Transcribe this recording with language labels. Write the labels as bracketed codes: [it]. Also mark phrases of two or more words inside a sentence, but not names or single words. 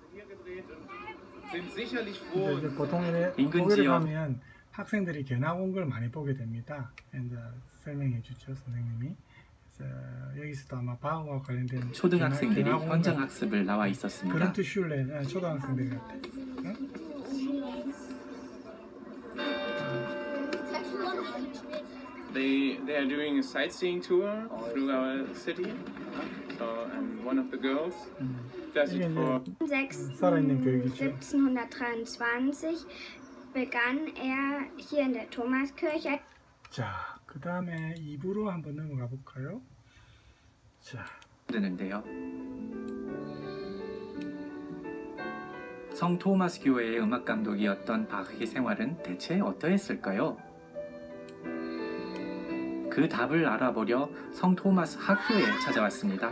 [ko] 이제 보통 인근 독일에 지역 가면 학생들이 견학 온 걸 많이 보게 됩니다. 이제 설명해 주죠, 선생님이. 그래서 여기서도 아마 바흐와 관련된 초등학생들이 견학 온 현장 걸- 학습을 나와 있었습니다. 그런트 슐레 초등학생들 같아. [en] They are doing a sightseeing tour through our city. So one of the girls does it for. [ko] 살아있는 교육이죠. [de] 1723 begann er hier in der Thomaskirche. [ko] 자, 그 다음에 2부로 한번 넘어가 볼까요? 자, 되는데요. 성 토마스 교회의 음악 감독이었던 바흐의 생활은 대체 어떠했을까요? 그 답을 알아보려 성 토마스 학교에 찾아왔습니다.